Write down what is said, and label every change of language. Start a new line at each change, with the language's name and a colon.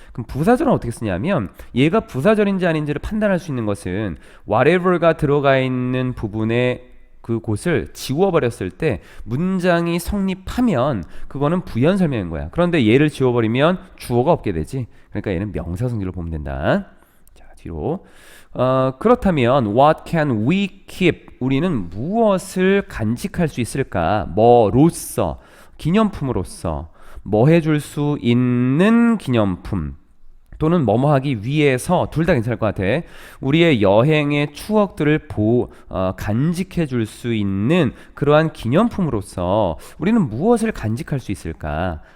Korean: 그럼 부사절은 어떻게 쓰냐면 얘가 부사절인지 아닌지를 판단할 수 있는 것은 whatever가 들어가 있는 부분에 그곳을 지워버렸을 때 문장이 성립하면 그거는 부연 설명인 거야. 그런데 얘를 지워버리면 주어가 없게 되지. 그러니까 얘는 명사 성질로 보면 된다. 자, 뒤로. 그렇다면
English: what can we keep?
Korean: 우리는 무엇을 간직할 수 있을까? 뭐로써, 기념품으로서, 뭐 해줄 수 있는 기념품 또는 뭐뭐 하기 위해서, 둘 다 괜찮을 것 같아. 우리의 여행의 추억들을 간직해 줄 수 있는 그러한 기념품으로서 우리는 무엇을 간직할 수 있을까?